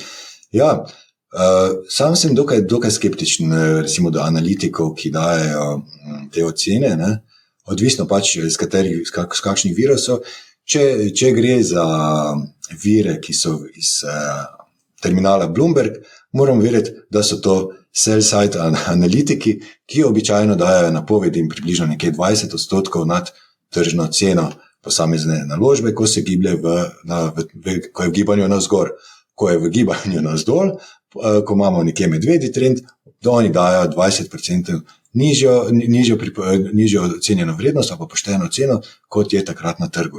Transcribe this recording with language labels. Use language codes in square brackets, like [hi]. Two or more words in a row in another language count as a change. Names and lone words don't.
[sl] Ja, sam sem dokaj skeptičen, recimo do analitikov, ki dajejo te ocene, ne? Odvisno pač z kakšnih virov so. Če gre za vire, ki so iz terminala Bloomberg, moramo vedeti, da so to sell-side analitiki, ki običajno dajo napovedi in približno nekje 20% nad tržno ceno posamezne naložbe, ko se giblje ko je v gibanju navzgor. Ko je v gibanju navzdol, ko imamo nekje medvedji trend, da oni dajo 20% nižjo ocenjeno vrednost, pa pošteno ceno, kot je takrat na trgu.